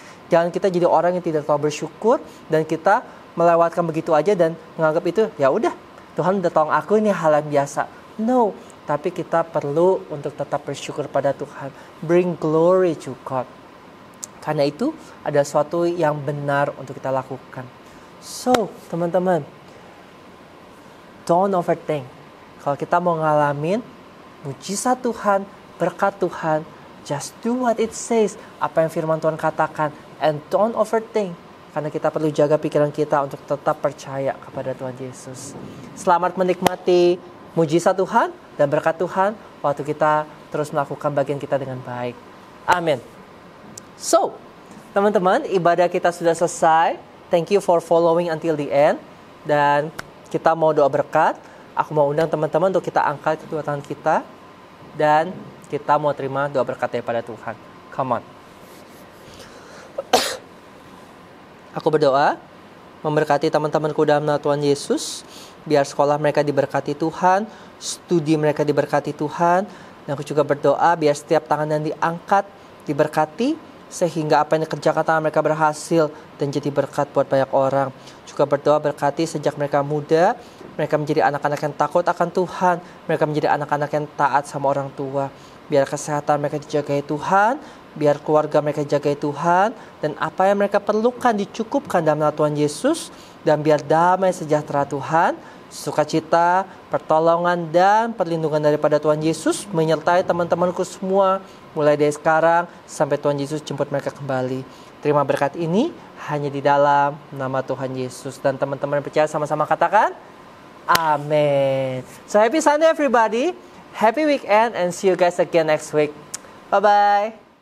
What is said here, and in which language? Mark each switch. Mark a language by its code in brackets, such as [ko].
[id] Jangan kita jadi orang yang tidak tahu bersyukur dan kita melewatkan begitu aja dan menganggap itu ya udah, Tuhan udah tolong aku, ini hal yang biasa. No, tapi kita perlu untuk tetap bersyukur pada Tuhan. [en] Bring glory to God. [id] Karena itu ada sesuatu yang benar untuk kita lakukan. [en] So, [id] teman-teman, [en] don't overthink. [id] Kalau kita mau ngalamin mujizat Tuhan, berkat Tuhan, [en] just do what it says. [id] Apa yang firman Tuhan katakan. [en] And don't overthink. [id] Karena kita perlu jaga pikiran kita untuk tetap percaya kepada Tuhan Yesus. Selamat menikmati mujizat Tuhan dan berkat Tuhan waktu kita terus melakukan bagian kita dengan baik. Amin. So, teman-teman, ibadah kita sudah selesai. [en] Thank you for following until the end. [id] Dan kita mau doa berkat. Aku mau undang teman-teman untuk kita angkat kedua tangan kita. Dan kita mau terima doa berkat daripada Tuhan. [en] Come on. [id] Aku berdoa, memberkati teman-temanku dalam nama Tuhan Yesus. Biar sekolah mereka diberkati Tuhan, studi mereka diberkati Tuhan. Dan aku juga berdoa biar setiap tangan yang diangkat diberkati, sehingga apa yang dikerjakan tangan mereka berhasil dan jadi berkat buat banyak orang. Juga berdoa berkati sejak mereka muda, mereka menjadi anak-anak yang takut akan Tuhan, mereka menjadi anak-anak yang taat sama orang tua. Biar kesehatan mereka dijagai Tuhan, biar keluarga mereka dijagai Tuhan, dan apa yang mereka perlukan dicukupkan dalam nama Tuhan Yesus, dan biar damai sejahtera Tuhan, sukacita, pertolongan, dan perlindungan daripada Tuhan Yesus menyertai teman-temanku semua, mulai dari sekarang sampai Tuhan Yesus jemput mereka kembali. Terima berkat ini hanya di dalam nama Tuhan Yesus. Dan teman-teman percaya sama-sama katakan, amin. [en] So happy Sunday everybody. Happy weekend and see you guys again next week. Bye-bye.